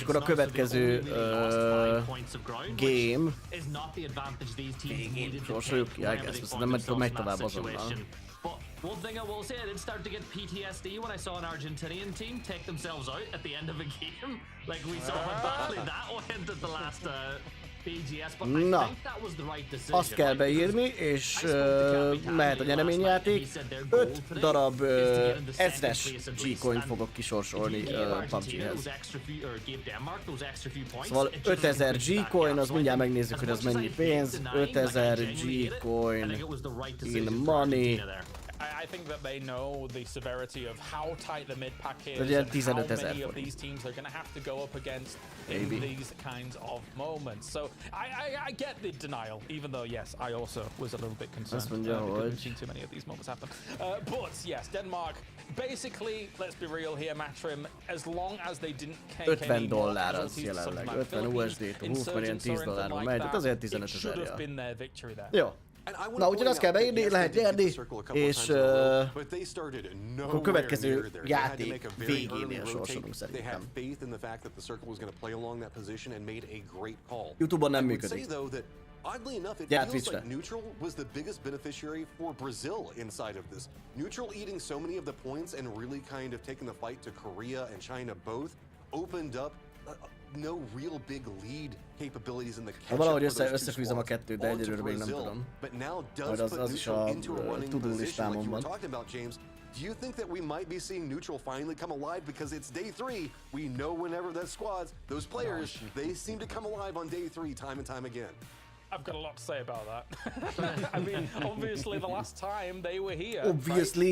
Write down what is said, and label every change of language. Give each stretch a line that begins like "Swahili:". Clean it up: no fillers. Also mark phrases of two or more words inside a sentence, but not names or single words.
Hungarian: És akkor a következő game. Sorsoljuk ki,
English: I guess.
Hungarian: Nem megy tovább azonnal.
English: But one thing I will say, I did start to get PTSD when I saw an Argentinian team take themselves out at the end of a game. Like we saw how badly that went at the last BGS, but I think that was the right decision.
Hungarian: Azt kell beírni, és mehet a nyereményjáték. 5 darab ezres G-coint fogok kisorsolni PUBG-hez. Szóval 5000 G-coin, az mindjárt megnézzük, hogy az mennyi pénz.
English: 5000 G-coin in money. I think that they know the severity of how tight the mid pack is and how many of these teams are going to have to go up against in these kinds of moments. So I get the denial, even though yes, I also was a little bit concerned because we've seen too many of these moments happen. But yes, Denmark, basically, let's be real here, Matrim, as long as they didn't
Hungarian: $50 az jelenleg, 50 USD-t, 20 millió $10 megy, tehát azért 15 000. Jó. Na, úgyhogy azt kell beírni, lehet nyerni, és akkor következő játék végénél sorsolunk szerintem. YouTube-on nem működik.
English: Oddly enough, it feels like Neutral was the biggest beneficiary for Brazil inside of this. Neutral eating so many of the points and really kind of taking the fight to Korea and China both opened up no real big lead capabilities in the catch-up.
Hungarian: Valahogy összefűzöm a kettőt, de egyelőre még nem tudom. Majd az is a to-do listámon van.
English: Do you think that we might be seeing Neutral finally come alive? Because it's day 3. We know whenever that squads, those players, they seem to come alive on day 3 time and time again. I've got a lot to say about that. I mean, obviously, the last time they were here, obviously,